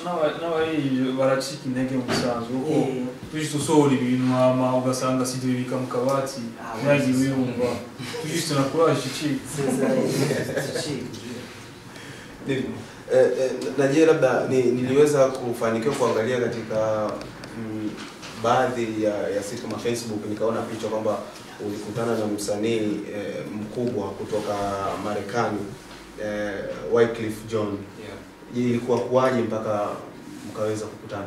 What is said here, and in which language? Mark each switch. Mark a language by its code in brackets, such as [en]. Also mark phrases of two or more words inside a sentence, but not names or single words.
[rn] n'abari baracika intege mu musanzu kuko tujye dusohora ibintu hama ugasanga si tubibika mu kabati ntagiye wiyumva tujye tunakuraje iki [sw] Najie labda niliweza kufanikiwa kuangalia katika baadhi ya situ ma Facebook, nikaona picha kwamba ulikutana na msanii mkubwa kutoka Marekani, Wyclef Jean. Ilikuwa kuaje mpaka mkaweza kukutana?